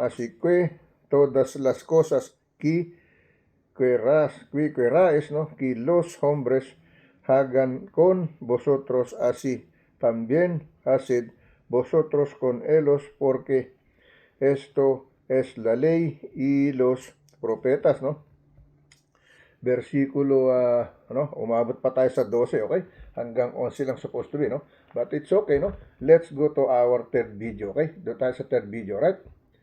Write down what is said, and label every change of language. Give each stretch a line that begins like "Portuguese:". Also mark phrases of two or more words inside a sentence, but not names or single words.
Spanish: Así que todas las cosas que queráis, ¿no? Que los hombres hagan con vosotros así, también haced vosotros con ellos, porque esto es la ley y los profetas, ¿no?
Filipino: Versikulo, ano, umabot pa tayo sa 12, okay? Hanggang 11 lang
English: supposed to be, no? But it's okay, no? Let's go to our third video, okay?
Filipino: Doon tayo sa
English: third video, right?